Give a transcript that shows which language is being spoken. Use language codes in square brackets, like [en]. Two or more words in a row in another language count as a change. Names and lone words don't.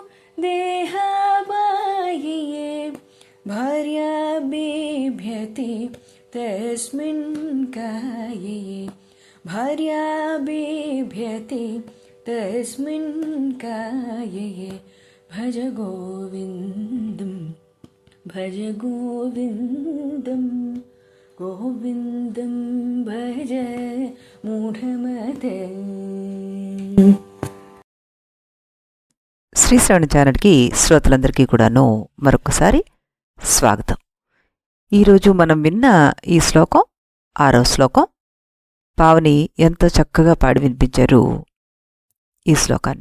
[sa] देहापाये भार्या बिभ्यति तस्मिन् काये भार्या बिभ्यति तस्मिन् काये भज गोविन्दं भज गोविन्दं गोविन्दं भज మూఢమతే. [te] శ్రీ శ్రవణ ఛానల్కి శ్రోతలందరికీ కూడాను మరొకసారి స్వాగతం. ఈరోజు మనం విన్న ఈ శ్లోకం 6వ శ్లోకం. పావని ఎంతో చక్కగా పాడి వినిపించారు ఈ శ్లోకాన్ని.